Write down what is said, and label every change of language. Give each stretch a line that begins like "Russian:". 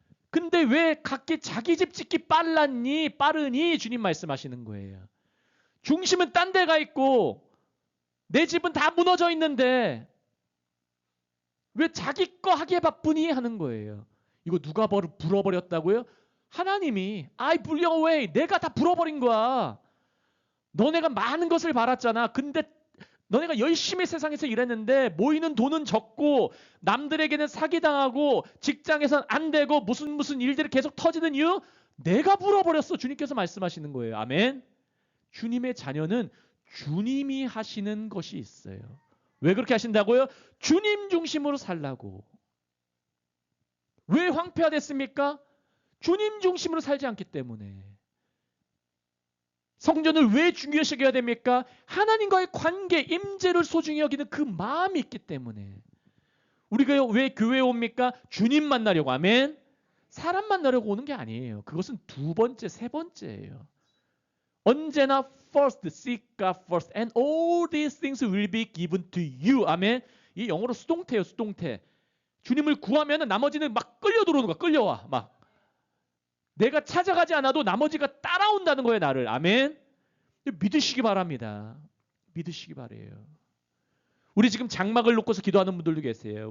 Korean: 근데 왜 각기 자기 집 짓기 빠르니 주님 말씀하시는 거예요. 중심은 딴 데가 있고 내 집은 다 무너져 있는데 왜 자기 거 하기에 바쁘니 하는 거예요. 이거 누가 불어버렸다고요? 하나님이
English: I blew away.
Korean: 내가 다 불어버린 거야. 너네가 많은 것을 바랐잖아. 근데 너네가 열심히 세상에서 일했는데 모이는 돈은 적고 남들에게는 사기당하고 직장에선 안 되고 무슨 일들이 계속 터지는 이유 내가 불어버렸어. 주님께서 말씀하시는 거예요. 아멘. 주님의 자녀는 주님이 하시는 것이 있어요. 왜 그렇게 하신다고요? 주님 중심으로 살라고. 왜 황폐화됐습니까? 주님 중심으로 살지 않기 때문에. 성전을 왜 중요시 여겨야 됩니까? 하나님과의 관계, 임재를 소중히 여기는 그 마음이 있기 때문에. 우리가 왜 교회에 옵니까? 주님 만나려고. 아멘. 사람 만나려고 오는 게 아니에요. 그것은 두 번째, 세 번째예요. 언제나
English: first, seek God first, and all these things will be given to you.
Korean: 아멘. 이 영어로 수동태예요, 수동태. 주님을 구하면 나머지는 막 끌려 들어오는 거야, 끌려와. 막. 내가 찾아가지 않아도 나머지가 따라온다는 거예요, 나를. 아멘. 믿으시기 바랍니다. 믿으시기 바래요. 우리 지금 장막을 놓고서 기도하는 분들도 계세요.